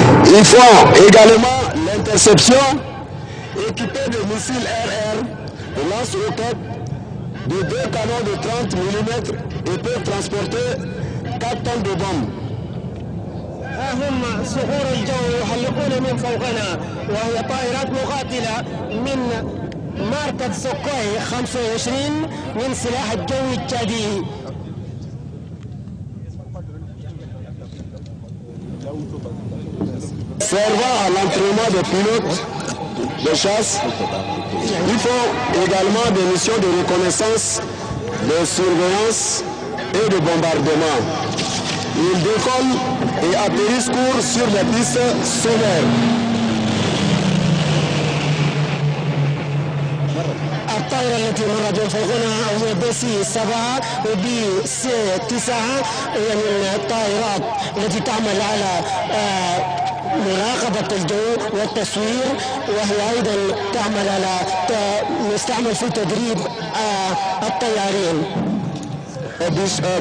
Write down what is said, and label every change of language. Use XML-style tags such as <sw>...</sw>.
<fr>Ils font également l'interception équipés de missiles RR, de lance-roquettes, de 2 canons de 30 mm et peuvent transporter 4 tonnes de bombes.</fr> <ar>هم صخور الجو يحلقون من فوقنا وهي طائرات مقاتلة من ماركة سوكوي 25 من سلاح الجو التشادي.</ar> <fr>Servant à l'entraînement des pilotes de chasse, ils font également des missions de reconnaissance, de surveillance et de bombardement. Ils décollent et atterrissent court sur les pistes solaires.</fr> <ar>الطائرة التي مرت من فوقنا هي بي سي 7 وبي سي 9 من الطائرات التي تعمل على مراقبة الجو والتصوير، وهي أيضا تعمل على نستعمل في تدريب الطيارين.</ar>